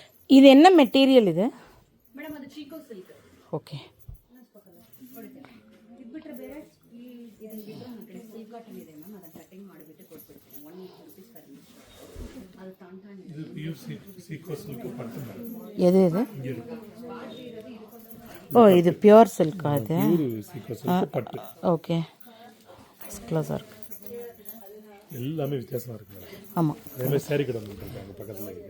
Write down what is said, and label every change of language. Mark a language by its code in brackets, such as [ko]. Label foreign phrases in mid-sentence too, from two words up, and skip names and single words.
[kn] ಇದು என்ன ಮೆಟೀರಿಯಲ್ ಇದೆ ಮೇಡಮ್ ಅದು ಚೀಕೋ ಸಿಲ್ಕ್. ಓಕೆ ಇದು ಬಿಟ್ಟರೆ ಬೇರೆ ಇದನ್ನ ಬಿಟ್ಟರೆ ನನ್ನ ಕಡೆ [en] silk cotton [kn] ಇದೆ ಮ್ಯಾಮ್, ಅದನ್ನು ಕಟಿಂಗ್ ಮಾಡಿಬಿಟ್ಟು ಕೊಟ್ಬಿಡ್ತೀನಿ. [en] 180 rupees per meter. [kn] ಅದು ತಾಂತಾನೆ [ta] இது பியூசி சீக்கோஸ்க்கு பட்டு மேடம். எது இது ஓ இது பியூர் சில்கா இது பியூர் சீக்கோஸ்க்கு பட்டு. ஓகே [en] first class [ta] இருக்கு. எல்லாமே வித்தியாசமா இருக்கு மேடம். ஆமாம் அதே மாதிரி சாரி கடை இருக்காங்க பக்கத்துல இருக்கு.